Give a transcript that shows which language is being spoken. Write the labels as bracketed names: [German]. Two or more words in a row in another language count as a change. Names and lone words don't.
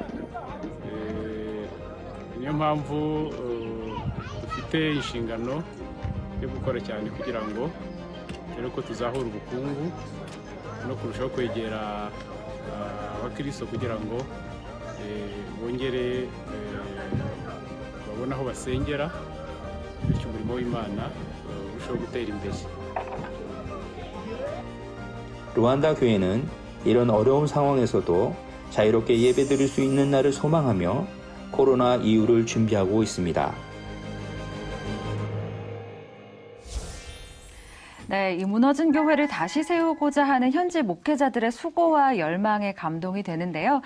[Kinyarwanda] Niyo mpamvu dufite inshingano yo gukora cyane kugira ngo dore ko tuzahura ubukungu no kurushaho kwegera abakristo kugira ngo bongere babone aho basengera, bityo umurimo w'Imana urushaho gutera imbere. [Korean] 루안다 교회는 이런 어려운 상황에서도 자유롭게 예배드릴 수 있는 날을 소망하며 코로나 이후를 준비하고 있습니다. 네, 이 무너진 교회를 다시 세우고자 하는 현지 목회자들의 수고와 열망에 감동이 되는데요.